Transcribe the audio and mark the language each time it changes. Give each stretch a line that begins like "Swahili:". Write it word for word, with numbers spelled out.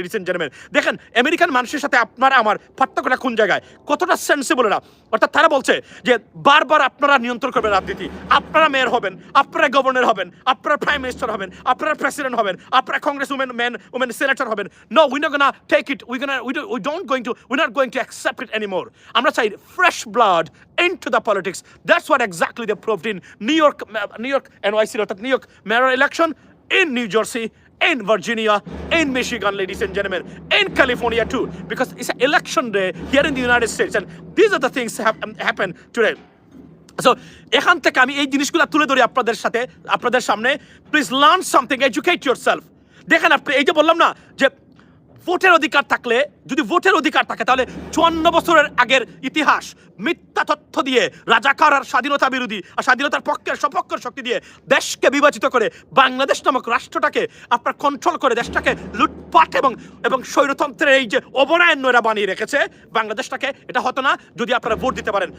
Bangla: Ladies and gentleman, দেখেন American মানুষের সাথে আপনারা আমার পার্থক্যটা কোন জায়গায়, কতটা সেন্সিবল এরা, অর্থাৎ তারা বলছে যে বারবার আপনারা নিয়ন্ত্রণ করবেন রাজনীতি, আপনারা মেয়র হবেন, আপনারা গভর্নর হবেন, আপনারা প্রাইম মিনিস্টার হবেন, আপনারা প্রেসিডেন্ট হবেন, আপনারা congress women man women senator হবেন।
English: No, we not gonna take it, we gonna we we don't going to we not going to accept it anymore.
Bangla: আমরা চাই
English: fresh blood into the politics. That's what exactly they proved in New York, New York N Y C, অর্থাৎ New York mayoral election, in New Jersey, in Virginia, in Michigan, ladies and gentlemen, in California too, because it's an election day here in the United States, and these are the things that have um, happened today.
Bangla: So, এখান থেকে আমি এই জিনিসগুলো তুলে ধরি আপনাদের সাথে, আপনাদের সামনে।
English: Please learn something, educate yourself.
Bangla: দেখেন আপনি এই যে বললাম না যে ভোটের অধিকার থাকলে, যদি ভোটের অধিকার থাকে, তাহলে চুয়ান্ন বছরের আগের ইতিহাস মিথ্যা মিথ্যা তথ্য দিয়ে রাজাকার আর স্বাধীনতা বিরোধী আর স্বাধীনতার পক্ষের সপক্ষের শক্তি দিয়ে দেশকে বিভাজিত করে বাংলাদেশ নামক রাষ্ট্রটাকে আপনার কন্ট্রোল করে দেশটাকে লুটপাট এবং এবং স্বৈরতন্ত্রের এই যে অবনায়ন্য এরা বানিয়ে রেখেছে বাংলাদেশটাকে, এটা হতো না যদি আপনারা ভোট দিতে পারেন।